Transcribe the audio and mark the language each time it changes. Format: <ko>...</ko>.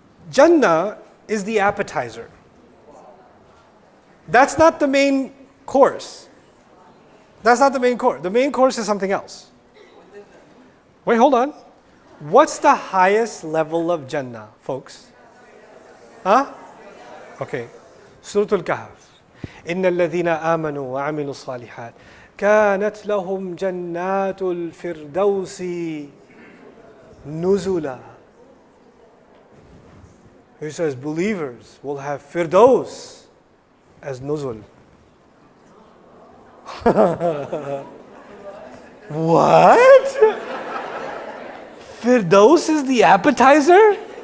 <en>Jannah is the appetizer. That's not the main course. That's not the main course. The main course is something else. Wait, hold on. What's the highest level of Jannah, folks? Huh? Okay. Surah Al-Kahf.</en> <ar>إن الذين آمنوا وعملوا الصالحات كانت لهم جنات الفردوس نزلا.</ar> <en>He says believers will have Firdaus as nuzul. What? Firdaus is the appetizer?</en>